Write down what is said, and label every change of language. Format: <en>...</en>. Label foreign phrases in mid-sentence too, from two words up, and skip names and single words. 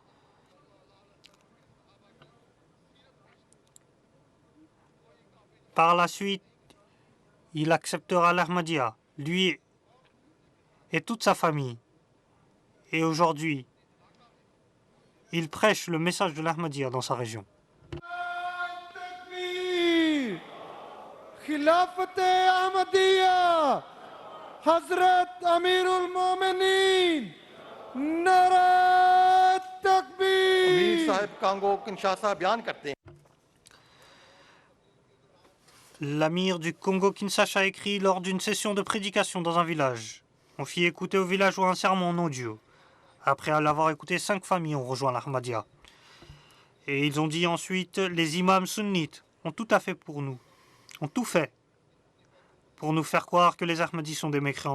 <fr>Par la suite, il acceptera l'Ahmadiyya, lui et toute sa famille. Et aujourd'hui, il prêche le message de l'Ahmadiyya dans sa région.</fr> <ur>خلافت احمدیہ حضرت امیر المومنین نعرہ تکبیر امیر صاحب کانگو کنشاسا بیان کرتے ہیں.</ur> <fr>L'amir du Congo-Kinshasa a écrit lors d'une session de prédication dans un village. On fit écouter aux villageois un sermon en audio. Après l'avoir écouté, 5 familles ont rejoint l'Ahmadiyya. Et ils ont dit ensuite: les imams sunnites ont tout fait pour nous faire croire que les Ahmadis sont des mécréants.</fr>